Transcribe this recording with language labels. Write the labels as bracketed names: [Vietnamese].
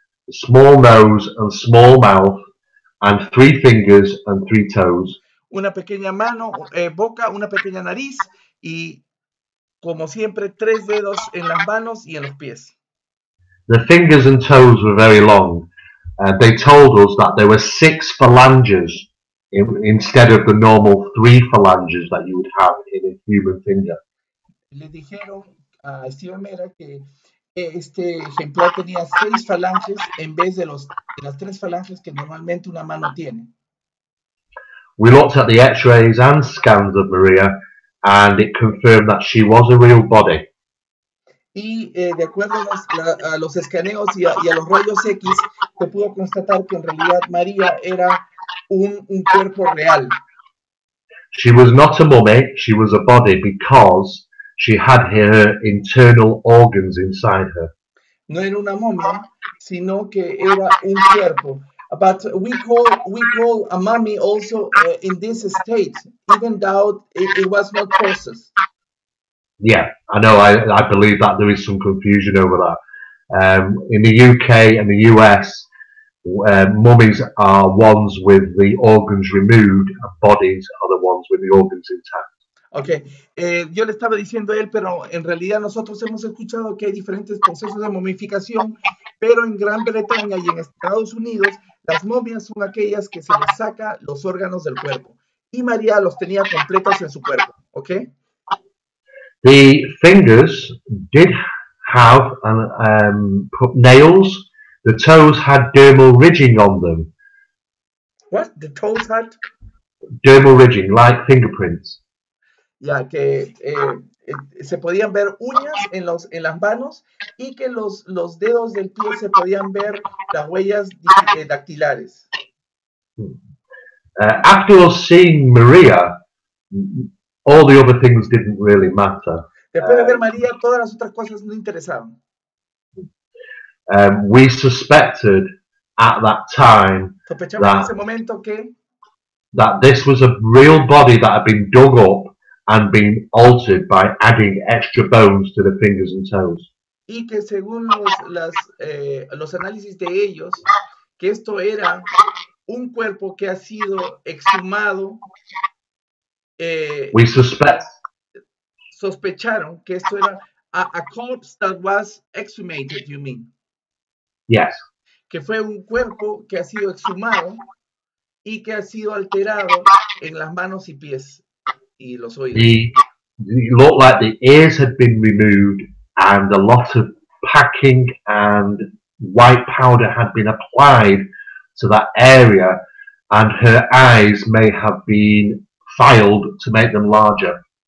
[English] Small nose and small mouth, and 3 fingers and 3 toes. [Spanish] Una pequeña mano, boca, una pequeña nariz y, como siempre, 3 dedos en las manos y en los pies. [English] The fingers and toes were very long. They told us that there were 6 phalanges instead of the normal 3 phalanges that you would have in a human finger. [Spanish] Le dijeron a Steven Mera que este ejemplar tenía 6 falanges en vez de las 3 falanges que normalmente una mano tiene. [English] We looked at the x-rays and scans of Maria, and it confirmed that she was a real body. [Spanish] Y de acuerdo a los escaneos y a los rayos X, se pudo constatar que en realidad María era un cuerpo real. [English] She was not a mummy, she was a body because she had her internal organs inside her. [Spanish] No era una momia, sino que era un cuerpo. [English] But we call a mummy also in this state, even though it was not processed. Yeah, I know. I believe that there is some confusion over that. In the UK and the US, mummies are ones with the organs removed, and bodies are the ones with the organs intact. [Spanish] Ok, yo le estaba diciendo a él, pero en realidad nosotros hemos escuchado que hay diferentes procesos de momificación, pero en Gran Bretaña y en Estados Unidos, las momias son aquellas que se les saca los órganos del cuerpo. Y María los tenía completos en su cuerpo, ¿ok? [English] The fingers did have nails. The toes had dermal ridging on them. What? The toes had? Dermal ridging, like fingerprints. [Spanish] Ya que se podían ver uñas en las manos y que los dedos del pie se podían ver las huellas dactilares. [English] After us seeing Maria, all the other things didn't really matter. [Spanish] Después de ver María, todas las otras cosas no interesaban. [English] We suspected at that time [Spanish] Sospechamos en ese momento [English] that this was a real body that had been dug up and been altered by adding extra bones to the fingers and toes. [Spanish] Y que según los análisis de ellos, que esto era un cuerpo que ha sido exhumado. [English] We [Spanish] sospecharon que esto era [English] a corpse that was exhumated, you mean? Yes. [Spanish] Que fue un cuerpo que ha sido exhumado y que ha sido alterado en las manos y pies y los oídos. [English] It looked like the ears had been removed and a lot of packing and white powder had been applied to that area, and her eyes may have been filed to make them larger.